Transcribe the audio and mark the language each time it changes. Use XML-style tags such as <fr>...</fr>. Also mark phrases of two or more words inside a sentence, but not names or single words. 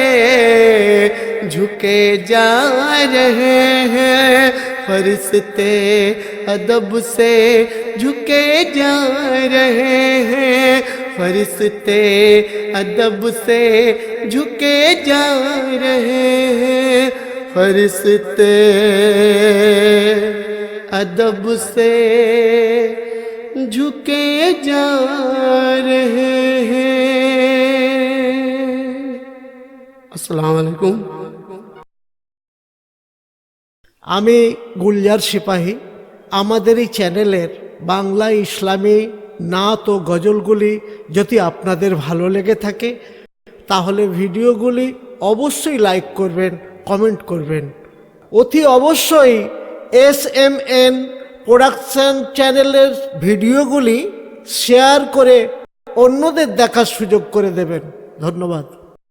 <ur>جھکے جا رہے ہیں فرشتے ادب سے جھکے جا رہے ہیں فرشتے ادب سے جھکے جا رہے ہیں فرشتے ادب سے جھکے جا رہے ہیں</ur> <ar>السلام علیکم</ar> <bn>আমি গুলজার সিপাহী আমাদের এই চ্যানেলের বাংলা ইসলামী নাত ও গজলগুলি যদি আপনাদের ভালো লেগে থাকে তাহলে ভিডিওগুলি অবশ্যই লাইক করবেন কমেন্ট করবেন অতি অবশ্যই SMN প্রোডাকশন চ্যানেলের ভিডিওগুলি শেয়ার করে অন্যদের দেখার সুযোগ করে দেবেন ধন্যবাদ।</bn>